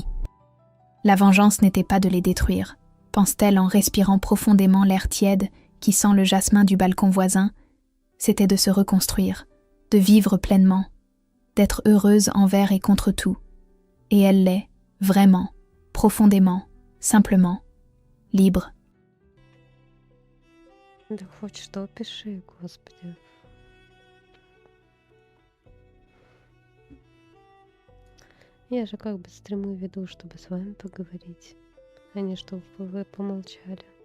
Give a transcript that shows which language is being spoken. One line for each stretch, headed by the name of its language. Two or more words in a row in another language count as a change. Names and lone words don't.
French: La vengeance n'était pas de les détruire, pense-t-elle en respirant profondément l'air tiède qui sent le jasmin du balcon voisin. C'était de se reconstruire, de vivre pleinement, d'être heureuse envers et contre tout. Et elle l'est, vraiment, profondément, simplement, libre.
Russian: Да хоть что пиши, Господи. Я же как бы стримы веду, чтобы с вами поговорить, а не чтобы вы помолчали.